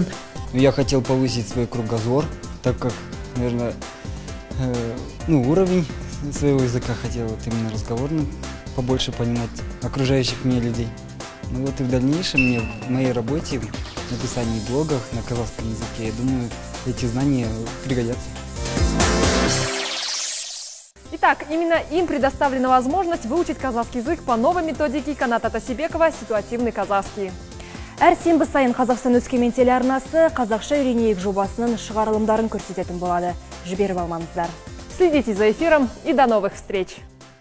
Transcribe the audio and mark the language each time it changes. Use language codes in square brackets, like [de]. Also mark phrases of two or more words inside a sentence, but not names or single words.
[ru] Я хотел повысить свой кругозор, так как, наверное, уровень своего языка хотел именно разговорным, побольше понимать окружающих меня людей. Ну вот и в дальнейшем мне в моей работе, в написании блогов на казахском языке, я думаю, эти знания пригодятся. Итак, именно им предоставлена возможность выучить казахский язык по новой методике Каната Тасыбекова «Ситуативный казахский». [kk] Әр сенбі сайын Қазақстан Өскемен телеарнасы қазақша үйренейік жобасының шығарылымдарын көрсететін болады. Жіберіп алмаңыздар. [ru] Следите за эфиром и до новых встреч!